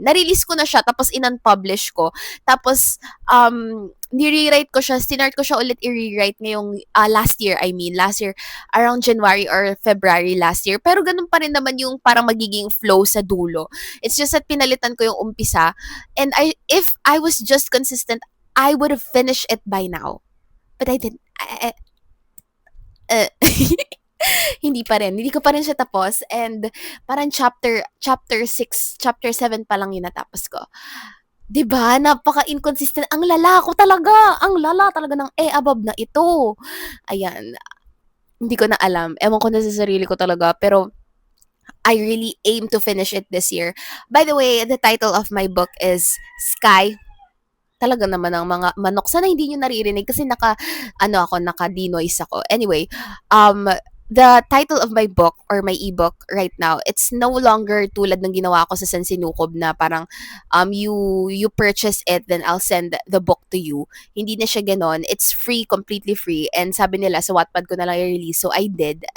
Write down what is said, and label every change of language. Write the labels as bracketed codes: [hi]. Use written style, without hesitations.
[tl] Na-release ko na siya, tapos in-unpublish ko. Tapos, ni-rewrite ko siya, sinart ko siya ulit i-rewrite ngayong last year, last year, [en] around January or February last year. [tl] Pero ganun pa rin naman yung parang magiging flow sa dulo. [en] It's just that [tl] pinalitan ko yung umpisa. [en] And if I was just consistent, I would have finished it by now. But I didn't. Uh, [tl] hindi pa rin. Hindi ko pa rin siya tapos. And parang chapter 6, chapter 7 pa lang yung natapos ko. 'Di ba? Napaka-inconsistent. Ang lala ko talaga. Ang lala talaga ng above na ito. Ayan. Hindi ko na alam. Ewan ko na sa sarili ko talaga. [en] Pero I really aim to finish it this year. By the way, the title of my book is Sky. [tl] Talaga naman ang mga manok. Sana hindi niyo naririnig kasi naka-denoise ako. [en] Anyway, the title of my book or my ebook right now, it's no longer [tl] tulad ng ginawa ko sa San Sinukob na parang [en] you purchase it, then I'll send the book to you. [tl] Hindi na siya ganon. [en] It's free, completely free. [tl] And sabi nila sa Wattpad ko na lang i-release. [en] So I did.